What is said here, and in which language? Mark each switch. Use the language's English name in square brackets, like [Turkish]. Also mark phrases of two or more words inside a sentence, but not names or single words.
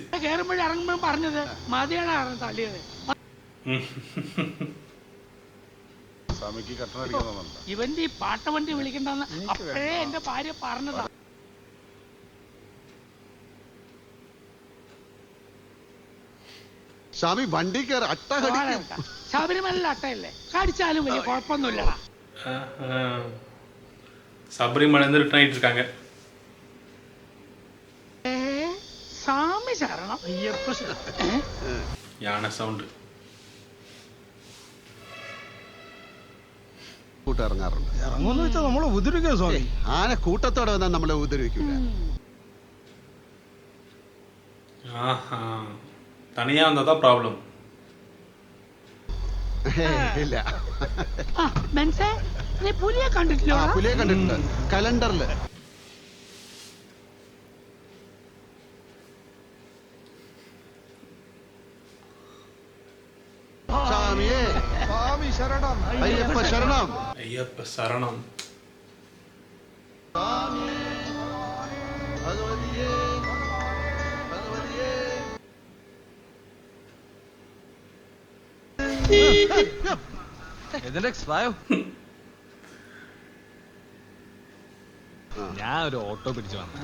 [Malayalam] കയറുമ്പോഴും ഇറങ്ങുമ്പോഴും പറഞ്ഞത് മതിയാണ് തള്ളിയത്. ഇവന്റെ ഈ പാട്ട വണ്ടി വിളിക്കണ്ടെന്ന് അപ്പോഴേ എന്റെ ഭാര്യ പറഞ്ഞതാ. സ്വാമി വണ്ടി കയറി അട്ട കടിക്കും. ശബരിമല അട്ടയല്ലേ, കടിച്ചാലും വലിയ കുഴപ്പമൊന്നുമില്ലടാ. [Tamil] சபரிமலை இருந்து ரிட்டர்ன் ஆயிட்டு இருக்காங்க. [Malayalam] സ്വാമി ശരണം അയ്യപ്പ ശരണം. [Tamil] யானை சவுண்ட். [Malayalam] കൂട്ടിറങ്ങാറുണ്ട്. ഇറങ്ങുമെന്ന് വെച്ചാൽ നമ്മളെ ഉപദ്രവിക്കുക സ്വാമി. ആന കൂട്ടത്തോടെ വന്നാൽ നമ്മളെ ഉപദ്രവിക്കൂല. [Tamil] ஆஹா, தனியா வந்தா தான் ப்ராப்ளம். [Malayalam] ഇല്ല, മനസ്സേ നീ പുലിയെ കണ്ടിട്ടില്ലോ? പുലിയെ കണ്ടിട്ടുണ്ട് കലണ്ടറില്. സ്വാമിയേ സ്വാമി ശരണം. അയ്യപ്പ ശരണം. [Tamil] ஐயப்ப சரணம். [Malayalam] ഭഗവതിയേ ഭഗവതിയേ. ഇതിന്റെ സ്വായോ. ഞാൻ ഒരു ഓട്ടോ പിടിച്ചു വന്നു.